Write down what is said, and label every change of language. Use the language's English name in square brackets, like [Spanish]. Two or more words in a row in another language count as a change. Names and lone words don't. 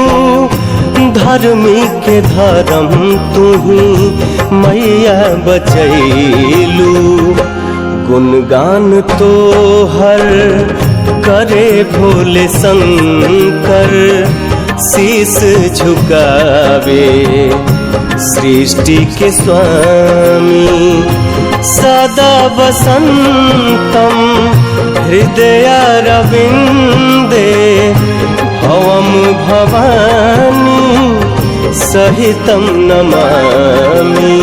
[Bhojpuri] धर्मी के धर्म तू ही मैया बचैलू। गुणगान तो हर करे भोले शंकर शीस झुकावे सृष्टि के स्वामी। [Sanskrit] सदा वसंतम हृदयारविंदे भवम भवानी सहितं नमामि।